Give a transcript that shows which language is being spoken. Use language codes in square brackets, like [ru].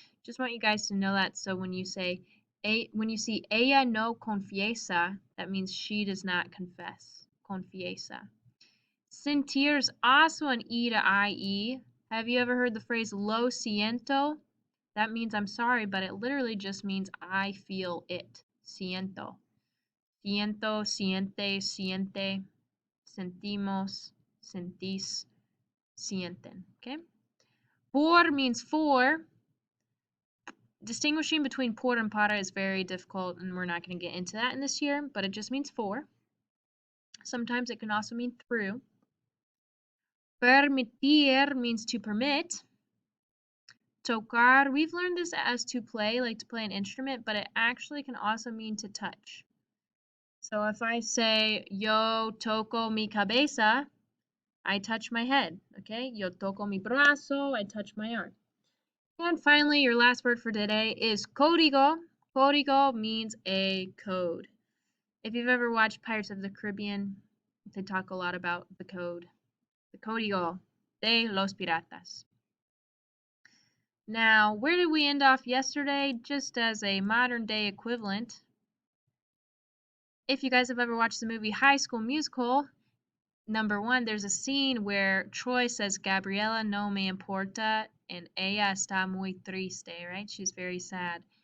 [en] Just want you guys to know that. So when you see [es] ella no confiesa, [en] that means she does not confess. Confiesa. Sentir is also an E to IE. Have you ever heard the phrase [es] lo siento? [en] That means I'm sorry, but it literally just means I feel it. [es] Siento. Siento, siente, siente, sentimos, sentís, sienten. [en] Okay? Por means for. Distinguishing between por and para is very difficult, and we're not going to get into that in this year, but it just means for. Sometimes it can also mean through. Permitir means to permit. Tocar, we've learned this as to play, like to play an instrument, but it actually can also mean to touch. So if I say, [es] yo toco mi cabeza, [en] I touch my head, okay? [es] Yo toco mi brazo, [en] I touch my arm. And finally, your last word for today is código. Código means a code. If you've ever watched Pirates of the Caribbean, they talk a lot about the code. [es] The código de los piratas. [en] Now, where did we end off yesterday? Just as a modern day equivalent. If you guys have ever watched the movie High School Musical, number 1, there's a scene where Troy says, [es] Gabriela no me importa, [en] and [es] ella está muy triste, [en] right? She's very sad.